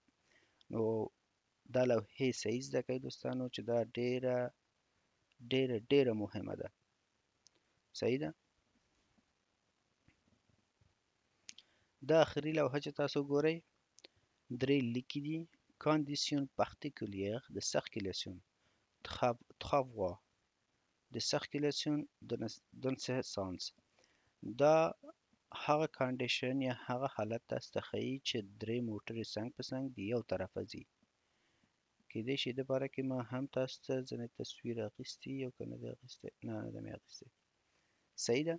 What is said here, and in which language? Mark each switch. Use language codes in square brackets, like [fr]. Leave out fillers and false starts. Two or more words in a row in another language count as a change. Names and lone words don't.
[ps] نو دا لوحې صحیح زده کړئ دوستانو چې دا ډیره ډیره ډیره مهمه ده. صحیح ده؟ دا آخري لوحه چې تاسو ګورئ درې لیکي دي: [fr] conditions particulières de circulation, travaux de circulation dans ce sens. [ps] دا هغه کانډیشن یا هغه حالت تاسو ته ښیي چې درې موټرې څنګ په څنګ د یو طرفه ځي. کیدای شي د باره کې ما هم تاسو ته ځینې تصویر اخیستی او که نه دی اخیستی؟ نه ده مې اخیستی. صحیح ده؟